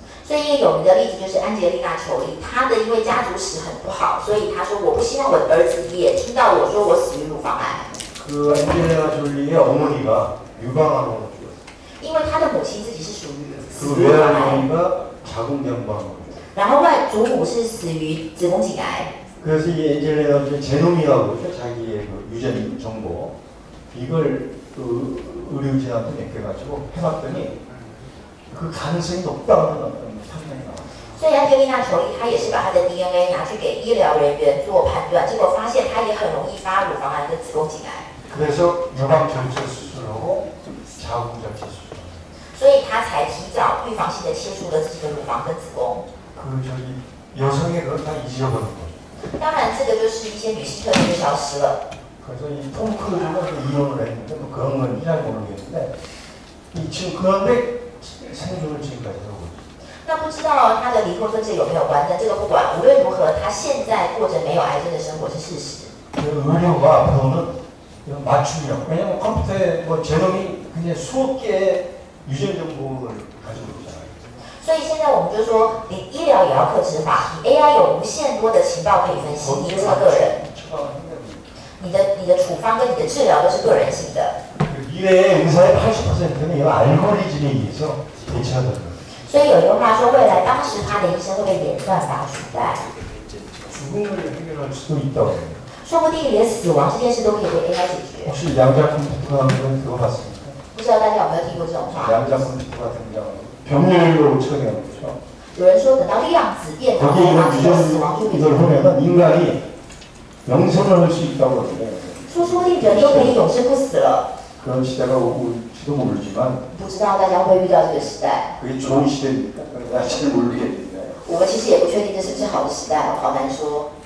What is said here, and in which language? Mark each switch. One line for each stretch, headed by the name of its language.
Chinese: 所以一个有名的例子就是安吉丽娜·裘丽，她的因为家族史很不好，所以她说我不希望我的儿子也听到我说我死于乳房癌。
Korean: 그 엔젤리나 졸리의 어머니가 유방암으로 죽었어요.
Chinese: 因为她的母亲自己是属于死 그 于乳房癌，
Korean: 외할머니가 자궁경부암으로.
Chinese: 然后外祖母是死于子宫颈癌。
Korean: 그래서 이 엔젤리나 졸리 제놈이라고 그러죠. 자기의 그 유전 정보 이걸 그 의료진한테 맡겨가지고 해봤더니 그 가능성이 높다는 판단이 나왔어요.
Chinese: 所以安吉丽娜·裘丽她也是把她的 DNA 拿去给医疗人员做判断，结果发现她也很容易发乳房癌跟子宫颈癌，
Korean: 그래서 유방 절제 수술하고 자궁 절제 수술.
Chinese: 所以她才提早预防性的切除了自己的乳房跟子宫。
Korean: 그 저기 여성의 그걸 다 잊어버린 거죠.
Chinese: 当然，这个就是一些女性特质就消失了。
Korean: 그래서 이 톰 크루즈가 그 이혼을 했는데 뭐 그런 건지 잘 모르겠는데 지금 그런데 생존을 지금까지 하고 있어요.
Chinese: 那不知道她的离婚跟这有没有关？但这个不管，无论如何，她现在过着没有癌症的生活是事实。
Korean: 그 의료가 앞으로는 이런 맞춤형. 왜냐면 컴퓨터에 뭐 제놈이 그냥 수억 개의 유전 정보를 가지고 있잖아요.
Chinese: 所以现在我们就说，你医疗也要客制化，你 AI 有无限多的情报可以分析，你这个个人，你的处方跟你的治疗都是个人性的。 그
Korean: 미래의 의사의 80%는 이 알고리즘에 의해서 대체하는 거예요.
Chinese: 所以有一句话说，未来80%的医生会被演算法取代，
Korean: 죽음을 해결할 수도 있다고 해요.
Chinese: 说不定连死亡这件事都可以被 AI 解决。
Korean: 혹시 양자 컴퓨터 하는 건 들어봤습니까?
Chinese: 不知道大家有没有听过这种话？
Korean: 양자 컴퓨터가 등장하고 병렬로 처리하는 거죠.
Chinese: 有人说，等到量子电脑
Korean: 거기에
Chinese: 开发之后，
Korean: 이런
Chinese: 死亡就会
Korean: 이걸 보면은 인간이 영생을 할 수 있다고 그러는데
Chinese: 说不定人都可以永生不死了。
Korean: 그런 시대가 올지도 모르지만
Chinese: 不知道大家会不会遇到这个时代？
Korean: 그게 좋은 시대입니까? 나 잘 모르겠는데
Chinese: 我们其实也不确定这是不是好的时代，好难说。